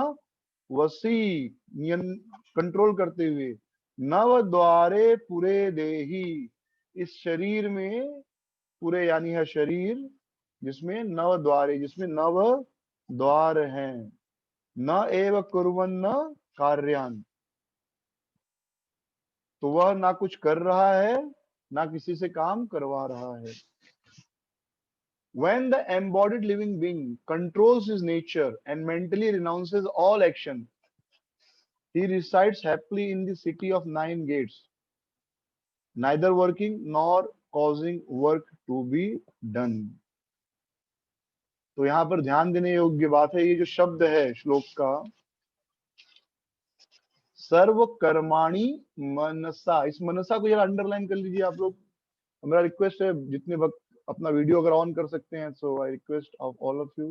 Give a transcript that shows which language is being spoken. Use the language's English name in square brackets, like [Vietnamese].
[Hindi] कहा, वसी कंट्रोल करते हुए, नव द्वारे पुरे देही, इस शरीर में, पूरे यानी है शरीर जिसमें नव द्वारे, जिसमें नव द्वार हैं, [Sanskrit] न एव कुर्वन्न कार्यान, [Hindi] तो वह ना कुछ कर रहा है ना किसी से काम करवा रहा है। [English] When the embodied living being controls his nature and mentally renounces all action, he resides happily in the city of 9 gates, neither working nor causing work to be done। [Hindi] तो यहाँ पर ध्यान देने योग्य बात है, ये जो शब्द है श्लोक का, [Sanskrit] सर्व कर्माणि मनसा, [Hindi] इस मनसा को जरा अंडरलाइन कर लीजिए आप लोग। मेरा रिक्वेस्ट है, जितने वक्त अपना वीडियो अगर ऑन कर सकते हैं, [English] So I request of all of you.